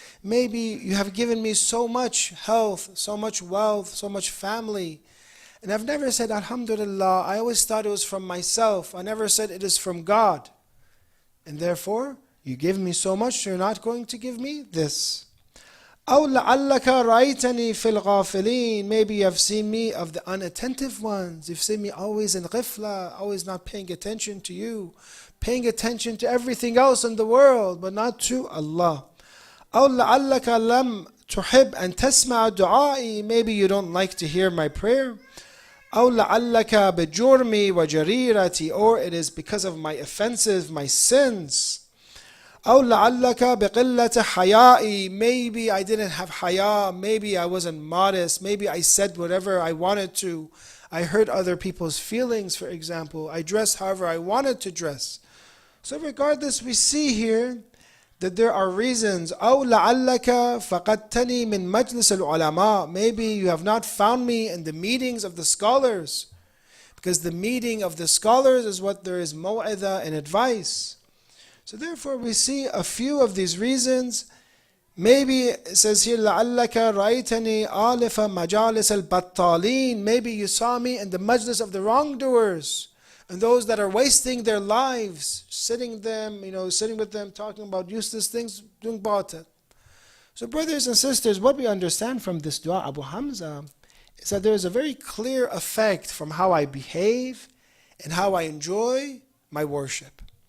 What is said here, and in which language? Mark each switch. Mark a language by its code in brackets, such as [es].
[en] Maybe you have given me so much health, so much wealth, so much family, and I've never said Alhamdulillah. I always thought it was from myself. I never said it is from God. And therefore, you give me so much, so you're not going to give me this. [ar] أو لعلك رأيتني في الغافلين. [en] Maybe you have seen me of the unattentive ones. You've seen me always in ghifla, always not paying attention to you, paying attention to everything else in the world, but not to Allah. [ar] أو لعلك لم تحب أن تسمع دعائي. [en] Maybe you don't like to hear my prayer. [ar] أو لعلك بجرمي وجريرتي. [en] Or it is because of my offenses, my sins. [ar] أو لعلك بقلة حيائي. [en] Maybe I didn't have haya. Maybe I wasn't modest. Maybe I said whatever I wanted to. I hurt other people's feelings, for example. I dressed however I wanted to dress. So regardless, we see here that there are reasons. [ar] أو لعلك فقدتني من مجلس العلماء. [en] Maybe you have not found me in the meetings of the scholars, because the meeting of the scholars is what there is maw'idha and advice. So therefore we see a few of these reasons. Maybe it says here [ar] لعلك رأيتني آلف مجالس البطالين. [en] Maybe you saw me in the majlis of the wrongdoers and those that are wasting their lives, sitting with them, talking about useless things, doing batil. So brothers and sisters, what we understand from this dua, Abu Hamza, is that there is a very clear effect from how I behave and how I enjoy my worship.